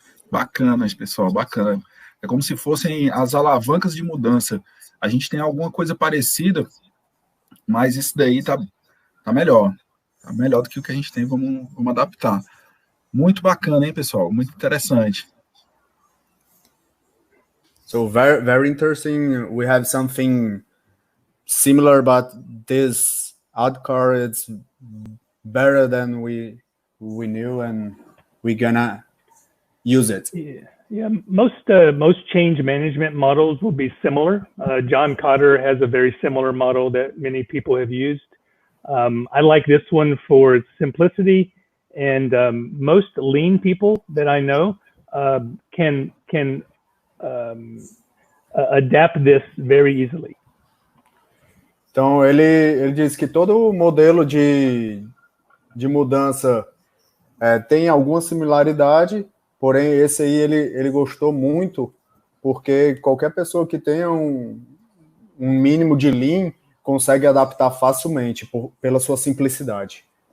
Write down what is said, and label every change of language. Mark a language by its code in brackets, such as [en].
[pt] Bacana, pessoal, bacana. É como se fossem as alavancas de mudança. A gente tem alguma coisa parecida, mas isso daí tá melhor. Tá melhor do que o que a gente tem, vamos adaptar. Muito bacana, hein, pessoal? Muito interessante. [en] So very, very interesting. We have something similar, but this outcome is better than we knew, and we're gonna use it. Yeah. Most change management models will be similar. John Kotter has a very similar model that many people have used. I like this one for its simplicity, and most lean people that I know can adapt this very easily. [pt] Então, ele diz que todo modelo de mudança tem alguma similaridade, porém, esse aí ele gostou muito, porque qualquer pessoa que tenha um mínimo de Lean consegue adaptar facilmente pela sua simplicidade.